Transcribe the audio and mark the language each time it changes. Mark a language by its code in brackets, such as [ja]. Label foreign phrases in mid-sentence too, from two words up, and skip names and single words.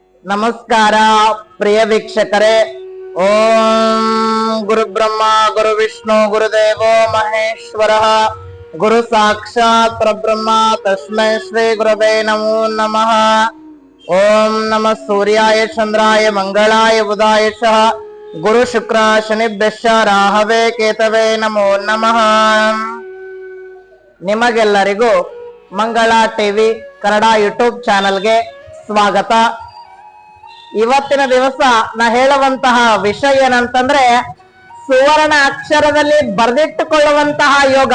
[kn] ನಮಸ್ಕಾರ ಪ್ರಿಯ ವೀಕ್ಷಕರೇ. [sa] ಓಂ ಗುರು ಬ್ರಹ್ಮ ಗುರು ವಿಷ್ಣು ಗುರುದೇವೋ ಮಹೇಶ್ವರ ಗುರು ಸಾಕ್ಷಾತ್ ಪರಬ್ರಹ್ಮ ತಸ್ಮೈ ಶ್ರೀ ಗುರವೇ ನಮೋ ನಮಃ. ಓಂ ನಮಃ ಸೂರ್ಯಾಯ ಚಂದ್ರಾಯ ಮಂಗಳಾಯ ಬುಧಾಯ ಗುರು ಶುಕ್ರ ಶನಿಭ್ಯಶ್ಚ ರಾಹವೇ ಕೇತವೇ ನಮೋ ನಮಃ. [kn] ನಿಮಗೆಲ್ಲರಿಗೂ ಮಂಗಳ ಟಿವಿ ಕನ್ನಡ ಯೂಟ್ಯೂಬ್ ಚಾನೆಲ್ಗೆ ಸ್ವಾಗತ. ಇವತ್ತಿನ ದಿವಸ ನಾ ಹೇಳುವಂತಹ ವಿಷಯ ಏನಂತಂದ್ರೆ, ಸುವರ್ಣ ಅಕ್ಷರದಲ್ಲಿ ಬರೆದಿಟ್ಟುಕೊಳ್ಳುವಂತಹ ಯೋಗ.